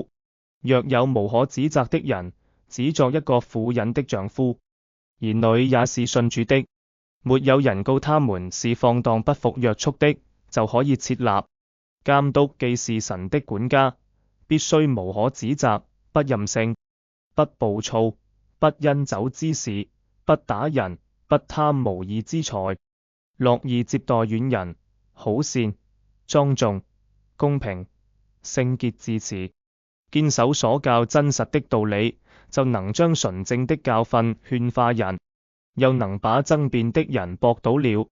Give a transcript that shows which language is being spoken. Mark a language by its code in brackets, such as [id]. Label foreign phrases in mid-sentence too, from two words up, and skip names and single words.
[zh] 若有無可指責的人，只作一個婦人的丈夫，兒女也是信主的，沒有人告他們是放蕩不服約束的，就可以設立。監督既是神的管家，必須無可指責，不任性，不暴躁，不因酒滋事，不打人，不貪無義之財，樂意接待遠人，好善，莊重，公平，聖潔自持，堅守所教真實的道理，就能將純正的教訓勸化人，又能把爭辯的人駁倒了。